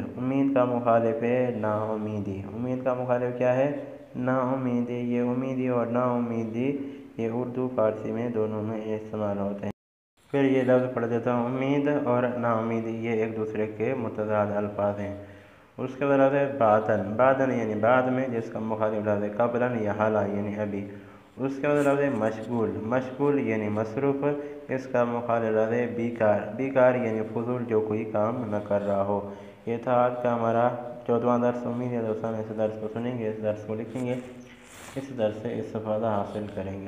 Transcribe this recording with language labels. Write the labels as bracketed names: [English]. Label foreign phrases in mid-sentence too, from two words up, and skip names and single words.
[Urdu] امید کا مخالف ہے نا امیدی۔ امید کا مخالف کیا ہے؟ نا امیدی۔ یہ امیدی اور نا امیدی یہ اردو فارسی میں دونوں میں استعمال ہوتے ہیں۔ پھر یہ لفظ پڑھ دیتا ہوں، امید اور نا امیدی یہ ایک دوسرے کے متضاد الفاظ ہیں۔ اس کے بعد ہے بعدن۔ بعدن یعنی بعد میں جس کا مخالف لفظ ہے قبلاً یا حالا یعنی ابھی۔ اس کے بعد لفظ مشغول۔ مشغول یعنی مصروف، اس کا مخالف لفظ ہے بیکار۔ بیکار یعنی فضول، جو کوئی کام نہ کر رہا ہو۔ یہ تھا آج کا ہمارا 14واں درس۔ امید ہے دوستان اس درس کو سنیں گے، اس درس کو لکھیں گے، اس درس سے استفادہ حاصل کریں گے۔